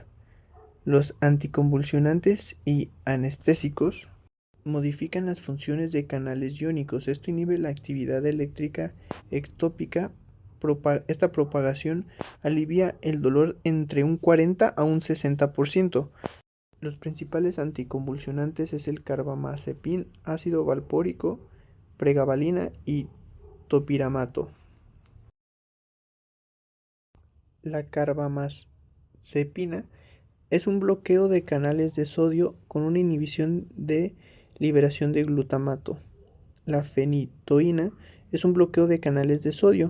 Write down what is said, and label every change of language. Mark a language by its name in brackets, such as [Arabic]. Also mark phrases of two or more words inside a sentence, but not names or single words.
[Spanish] Los anticonvulsionantes y anestésicos modifican las funciones de canales iónicos. Esto inhibe la actividad eléctrica ectópica. Esta propagación alivia el dolor entre un 40 a un 60%. Los principales anticonvulsionantes es el carbamazepin, ácido valpórico, pregabalina y topiramato. La carbamazepina es un bloqueo de canales de sodio con una inhibición de liberación de glutamato. La fenitoína es un bloqueo de canales de sodio.